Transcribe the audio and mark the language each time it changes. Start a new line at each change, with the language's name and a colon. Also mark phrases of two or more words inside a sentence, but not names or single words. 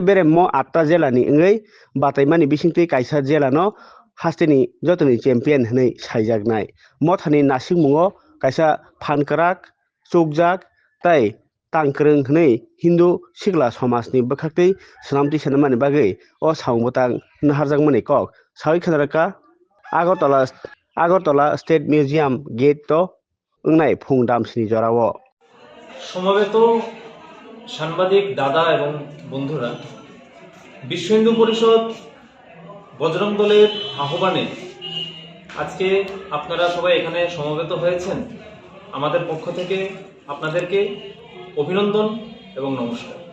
Kok Borok: बेरामो 8टा जिल्लानि अंगै बातायमानि बिसिंतै कायसा जिल्लानो हास्तेनि जतनि चेम्पियन हनै सायजागनाय मथानि नासिक मुङो कायसा फानकराक चौकजाक ताई तांकरों हनै हिंदू सिगला समाजनि बखाक्तै सनामथि सनामानि बागै अ सावबोतां नाहारजागमानि कक सावै खनारका আগরতলা স্টেট মিউজিয়াম গেট তো अंनाय फुं दामसिनि जराव
Bangla: সমবেত সাংবাদিক দাদা এবং বন্ধুরা, বিশ্ব হিন্দু পরিষদ বজরং দলের আহ্বানে আজকে আপনারা সবাই এখানে সমবেত হয়েছেন। আমাদের পক্ষ থেকে আপনাদেরকে অভিনন্দন এবং নমস্কার।